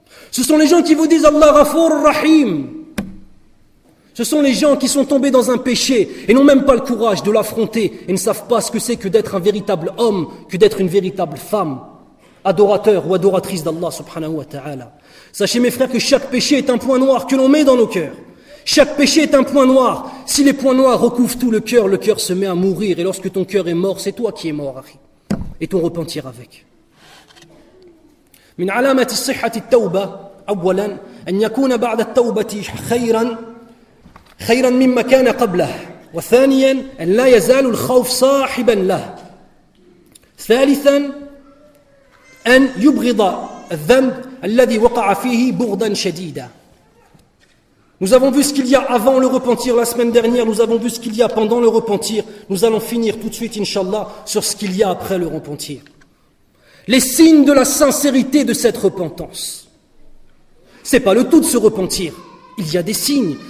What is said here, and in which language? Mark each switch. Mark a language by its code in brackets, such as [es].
[fr] Ce sont les gens qui vous disent [ar] Allah Ghafour Rahim. [fr] Ce sont les gens qui sont tombés dans un péché et n'ont même pas le courage de l'affronter et ne savent pas ce que c'est que d'être un véritable homme, que d'être une véritable femme, adorateur ou adoratrice d'Allah subhanahu wa ta'ala. Sachez mes frères que chaque péché est un point noir que l'on met dans nos cœurs. Chaque péché est un point noir. Si les points noirs recouvrent tout le cœur se met à mourir et lorsque ton cœur est mort, c'est toi qui es mort, Akhi. Et ton repentir avec. [ar] من علامة صحة التوبة أولا أن يكون بعد التوبة خيرا مما كان قبله وثانيا أن لا يزال الخوف صاحبا له ثالثا أن يبغض الذنب الذي وقع فيه بغضا شديدا. [fr] Nous avons vu ce qu'il y a avant le repentir la semaine dernière, nous avons vu ce qu'il y a pendant le repentir, nous allons finir tout de suite, Inch'Allah, sur ce qu'il y a après le repentir. Les signes de la sincérité de cette repentance. C'est pas le tout de se repentir. Il y a des signes.